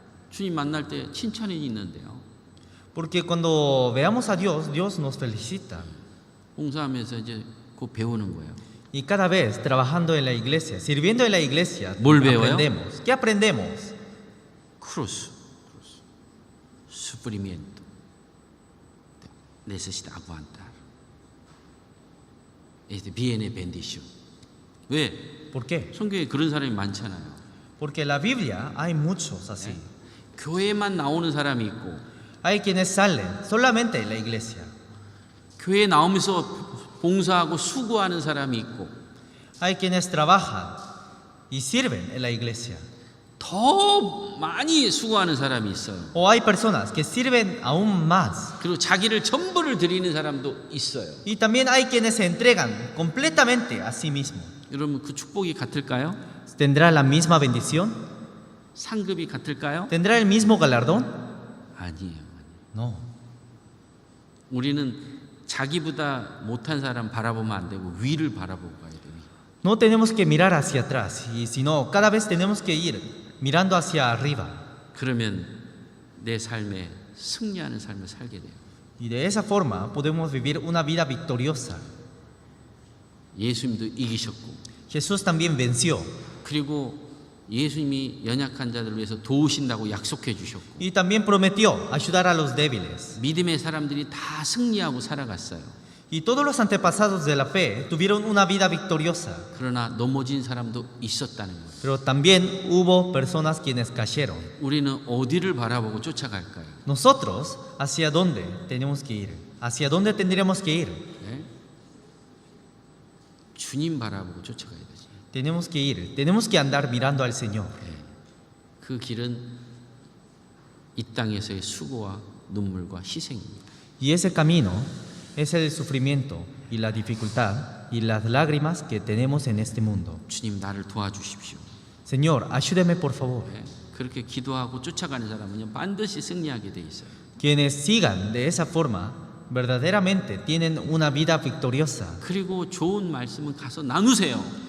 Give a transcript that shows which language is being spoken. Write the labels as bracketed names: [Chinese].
[Korean] 주님 만날 때 칭찬이 있는데요. [Spanish] Porque cuando veamos a Dios, Dios nos felicita. [Korean] 봉사하면서 이제 곧 배우는 거예요. [Spanish] Y cada vez trabajando en la iglesia, sirviendo en la iglesia, [Korean] 뭘 배워요? [Spanish] aprendemos. ¿Qué aprendemos? 크로스, sufrimiento, necesita aguantar. Viene bendición. [Korean] 왜? [Spanish] ¿Por qué? [Korean] 성경에 그런 사람이 많잖아요. [Spanish] Porque en la Biblia hay muchos así. [Korean] 교회만 나오는 사람이 있고, [Spanish] Hay quienes salen solamente en la iglesia. [Korean] 교회에 나오면서 봉사하고 수고하는 사람이 있고, [Spanish] Hay quienes trabajan y sirven en la iglesia. [Korean] 더 많이 수고하는 사람이 있어요. [Spanish] O hay personas que sirven aún más. [Korean] 그리고 자기를 전부를 드리는 사람도 있어요. [Spanish] Y también hay quienes se entregan completamente a sí mismos. [Korean] 여러분, 그 축복이 같을까요? [Spanish] ¿Tendrá la misma bendición? [Korean] 상급이 같을까요? [Spanish] ¿Tendrá el mismo galardón? [Korean] 아니에요. [Spanish] No. [Korean] 우리는 자기보다 못한 사람 바라보면 안 되고 위를 바라보고 가야 돼요. [Spanish] No tenemos que mirar hacia atrás, y sino cada vez tenemos que ir mirando hacia arriba. [Korean] 그러면 내 삶에 승리하는 삶을 살게 돼요. [Spanish] Y de esa forma podemos vivir una vida victoriosa. [Korean] 예수님도 이기셨고, [Spanish] Jesús también venció [Korean] 그리고 예수님이 연약한 자들을 위해서 도우신다고 약속해 주셨고, [Spanish] y también prometió ayudar a los débiles. [Korean] 믿음의 사람들이 다 승리하고 살아갔어요. [Spanish] Y todos los antepasados de la fe tuvieron una vida victoriosa. [Korean] 그러나 넘어진 사람도 있었다는 거예요. [Spanish] Pero también hubo personas quienes cayeron. [Korean] 우리는 어디를 바라보고 쫓아갈까요? [Spanish] Nosotros, ¿hacia dónde tenemos que ir? ¿Hacia dónde tendríamos que ir? [Korean] 네? 주님 바라보고 쫓아가야 되지. [Spanish] Tenemos que andar mirando al Señor. [Korean] 네. 그 길은 이 땅에서의 수고와 눈물과 희생입니다. [Spanish] Y ese camino es el sufrimiento y la dificultad y las lágrimas que tenemos en este mundo. [Korean] 주님 나를 도와주십시오. [Spanish] Señor, ayúdeme por favor. [Korean] 네. 그렇게 기도하고 쫓아가는 사람은요, 반드시 승리하게 돼 있어요. [Spanish] Quienes sigan de esa forma verdaderamente tienen una vida victoriosa. [Korean] 그리고 좋은 말씀은 가서 나누세요.